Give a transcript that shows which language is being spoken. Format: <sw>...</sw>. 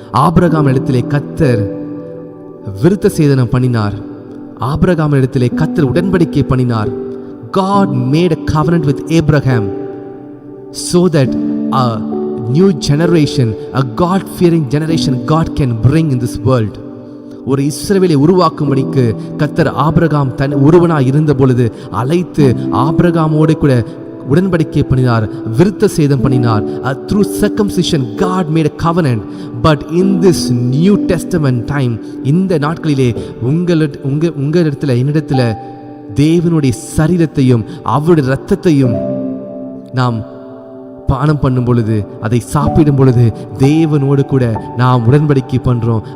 <ta>Abraham இடத்திலே கர்த்தர் விருத்த சேதனம் பண்ணினார். ஆபிரகாம் இடத்திலே கர்த்தர் உடன்படிக்கை பண்ணினார்.</ta> <en>God made a covenant with Abraham so that a new generation, a God-fearing generation God can bring in this world.</en> <ta>ஒரு இஸ்ரவேலை உருவாக்கும்படிக்கு கர்த்தர் ஆபிரகாம் தன் ஒருவனாய் இருந்த பொழுது அழைத்து ஆபிரகாமோடு கூட உடன்படிக்கை பண்ணினார், விருத்த சேதம் பண்ணினார்.</ta> <en>Through circumcision God made a covenant. But in this New Testament time,</en> <ta>இந்த நாட்களிலே உங்களிடத்தில் என்னிடத்தில் தேவனுடைய சரீரத்தையும் அவருடைய இரத்தத்தையும் நாம் பானம் பண்ணும் பொழுது, அதை சாப்பிடும் பொழுது தேவனோடு கூட நாம் உடன்படிக்கை பண்றோம்.</ta>